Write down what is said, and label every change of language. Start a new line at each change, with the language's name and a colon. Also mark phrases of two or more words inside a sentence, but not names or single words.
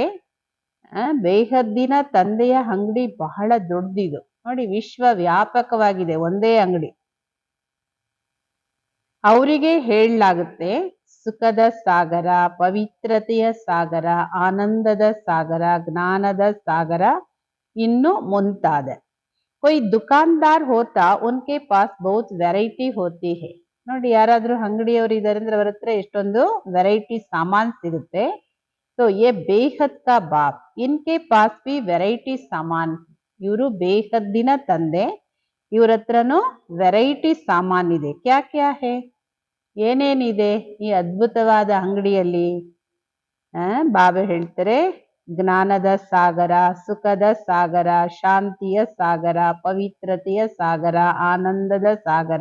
Kannada: ಬೇಹದ್ದಿನ ತಂದೆಯ ಅಂಗಡಿ ಬಹಳ ದೊಡ್ಡದಿದು ನೋಡಿ, ವಿಶ್ವ ವ್ಯಾಪಕವಾಗಿದೆ, ಒಂದೇ ಅಂಗಡಿ. ಅವರಿಗೆ ಹೇಳಲಾಗುತ್ತೆ ಸುಖದ ಸಾಗರ, ಪವಿತ್ರತೆಯ ಸಾಗರ, ಆನಂದದ ಸಾಗರ, ಜ್ಞಾನದ ಸಾಗರ, ಇನ್ನು ಮುಂತಾದ.
Hindi: कोई दुकानदार होता उनके पास बहुत वैरायटी होती है.
Kannada: ನೋಡಿ, ಯಾರಾದ್ರೂ ಅಂಗಡಿಯವರು ಇದಾರೆ ಅಂದ್ರೆ ಅವರ ಹತ್ರ ಎಷ್ಟೊಂದು ವೆರೈಟಿ ಸಾಮಾನ್ ಸಿಗುತ್ತೆ.
Hindi: तो ये बेहद का बाप, इनके पास भी वैरायटी सामान.
Kannada: ಇವರು ಬೇಹದ್ದಿನ ತಂದೆ, ಇವ್ರ ಹತ್ರನೂ ವೆರೈಟಿ ಸಾಮಾನ್ ಇದೆ.
Hindi: क्या क्या है,
Kannada: ಏನೇನಿದೆ ಈ ಅದ್ಭುತವಾದ ಅಂಗಡಿಯಲ್ಲಿ? ಬಾಬಾ ಹೇಳ್ತಾರೆ ಜ್ಞಾನದ ಸಾಗರ, ಸುಖದ ಸಾಗರ, ಶಾಂತಿಯ ಸಾಗರ, ಪವಿತ್ರತೆಯ ಸಾಗರ, ಆನಂದದ ಸಾಗರ.